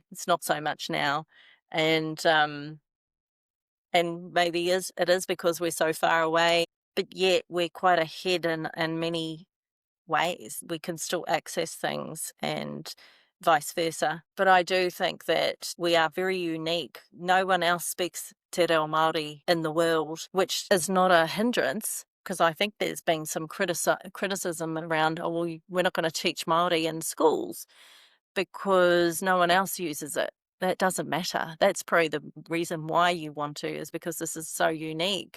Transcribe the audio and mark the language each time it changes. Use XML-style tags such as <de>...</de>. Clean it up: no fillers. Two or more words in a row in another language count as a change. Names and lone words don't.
<en>It's not so much now, and maybe it is because we're so far away, but yet we're quite ahead in many ways. We can still access things and vice versa. But I do think that we are very unique. No one else speaks</en> <mi>te reo Māori</mi> <en>in the world, which is not a hindrance, because I think there's been some criticism around, oh, well, we're not going to teach Māori in schools because no one else uses it. That doesn't matter. That's probably the reason why you want to, is because this is so unique.</en>